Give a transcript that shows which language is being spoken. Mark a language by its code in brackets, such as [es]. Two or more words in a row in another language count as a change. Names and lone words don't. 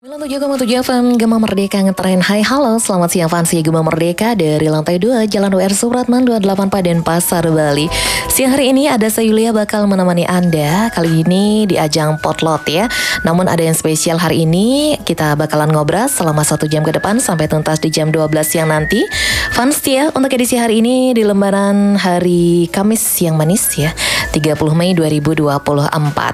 [id] 97,7 FM Gema Merdeka ngetren. Hai halo, selamat siang fansi Gema Merdeka dari lantai 2 Jalan WR Supratman 28 Paden Pasar Bali. Siang hari ini ada saya Yulia bakal menemani Anda kali ini di ajang potlot ya. Namun ada yang spesial hari ini, kita bakalan ngobras selama 1 jam ke depan sampai tuntas di jam 12 siang nanti. Fans ya, untuk edisi hari ini di lembaran hari Kamis yang manis ya, 30 Mei 2024.